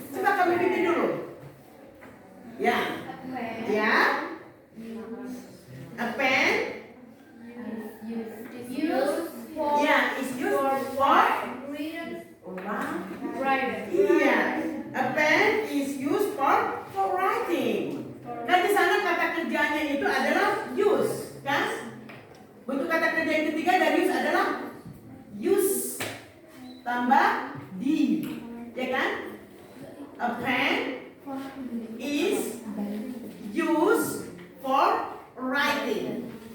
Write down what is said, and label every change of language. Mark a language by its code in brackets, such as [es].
[id] Coba kami bikin dulu. Ya. Ya. [en] A pen. Ya, is used for iya. A pen is used for writing. [id] Dan di sana kata kerjanya itu adalah use, kan? Bentuk kata kerja yang ketiga dari use adalah use tambah di, ya kan? [en] A pen is used for writing.